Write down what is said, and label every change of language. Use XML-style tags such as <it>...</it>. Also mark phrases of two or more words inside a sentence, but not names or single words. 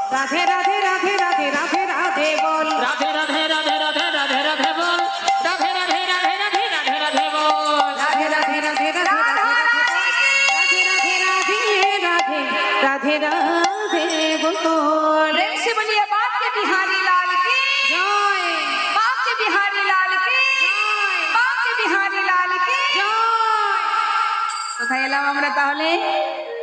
<bn>রাধে রাধে রাধে রাধে রাধে রাধে বল রাধে রাধে রাধে রাধে রাধে রাধে বল রাধে রাধে রাধে রাধে রাধে রাধে বল রাধে রাধে রাধে রাধে রাধে রাধে রাধে বল</bn> <hi>प्रेम से बोलिए बाप के बिहारी लाल की</hi> <bn>জয়</bn> <hi>बाप के बिहारी लाल की बाप के बिहारी लाल की</hi> <bn>জয় কোথায় এলাম আমরা তাহলে</bn>